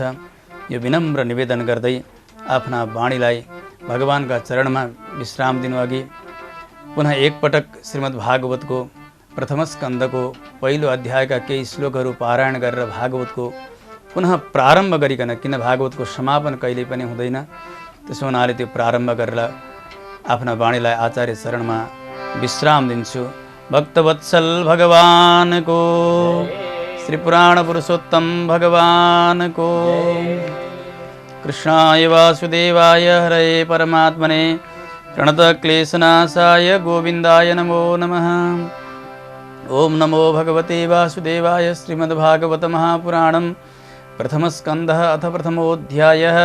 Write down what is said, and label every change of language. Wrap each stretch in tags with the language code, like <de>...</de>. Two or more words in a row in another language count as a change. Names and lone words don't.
<ne>यो विनम्र निवेदन गर्दै आफ्ना वाणीलाई भगवानका चरणमा विश्राम दिनुअघि पुनः एकपटक श्रीमद् भागवतको प्रथम स्कन्धको पहिलो अध्यायका केही श्लोकहरू पारायण गरेर भागवतको पुनः प्रारम्भ गरिकन, किन भागवतको समापन कहिल्यै पनि हुँदैन, त्यसो हुनाले त्यो प्रारम्भ गरेर आफ्ना वाणीलाई आचार्य चरणमा विश्राम दिन्छु। भक्तवत्सल भगवानको, श्री पुराण पुरुषोत्तम भगवानको,</ne> <sa>कृष्णाय वासुदेवाय हरये परमात्मने प्रणतक्लेशनाशाय गोविन्दाय नमो नमः। ओम नमो भगवते वासुदेवाय। श्रीमद्भागवत महापुराणं प्रथमस्कन्धः अथ प्रथमोऽध्यायः।</sa>